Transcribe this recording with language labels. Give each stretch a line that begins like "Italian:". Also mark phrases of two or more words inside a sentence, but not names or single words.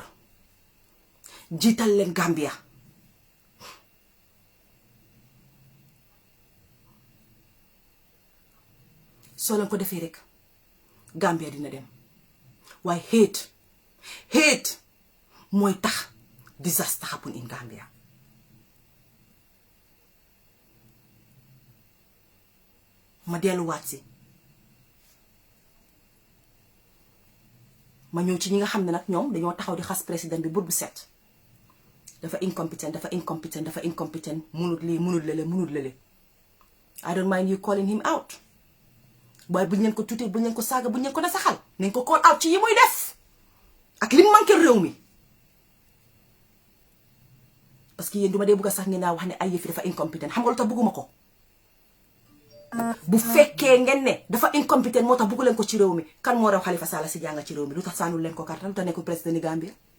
Wolof: jiital leen Gambia. soo leen ko defee rek Gambia dina dem waaye hate mooy tax
English: disaster happen in Gambia.
Wolof: ma delluwaat si ma ñëw ci ñi nga xam ne nag ñoom dañoo taxaw di xas président bi bu set dafa incompettent munut lii munut lele.
English: I don't mind you calling him out.
Wolof: waaye buñ leen ko tuutee buñ leen ko saaga buñ leen ko nasaxal nañ ko
English: call out
Wolof: ci yi muy def ak li manqué réew mi.
French: parce que
Wolof: yéen duma dee bëgg a sax ngeen naa wax ne ay yëfi dafa incompétent xam nga lu tax bëgguma ko. bu fekkee ngeen ne dafa incompétent moo tax bëggu leen ko ci réew mi kan moo raw Halifa Sallah si jànga ci réew mi lu tax saanul leen ko karta lu tax nekkul président ni Gambia.